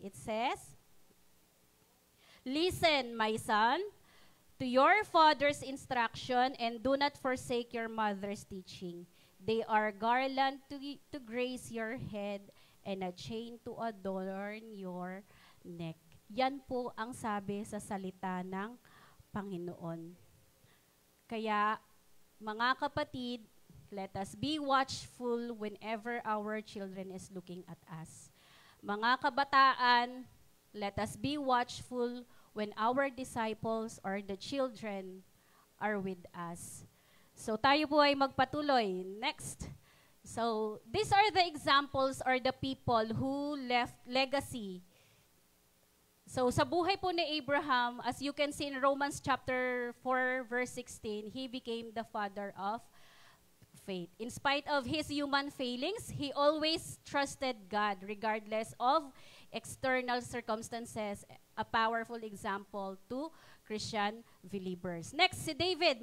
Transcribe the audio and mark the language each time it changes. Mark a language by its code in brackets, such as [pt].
[en] It says, "Listen, my son, to your father's instruction, and do not forsake your mother's teaching. They are garland to grace your head, and a chain to adorn your neck." [tl] Yan po ang sabi sa salita ng Panginoon. Kaya, mga kapatid, [en] let us be watchful whenever our children is looking at us. [tl] Mga kabataan, [en] let us be watchful when our disciples or the children are with us. [tl] So tayo po ay magpatuloy. [en] Next. So these are the examples or the people who left legacy. So [tl] sa buhay po ni Abraham, [en] as you can see in Romans chapter 4 verse 16, he became the father of faith. In spite of his human failings, he always trusted God regardless of external circumstances, a powerful example to Christian believers. Next, si David.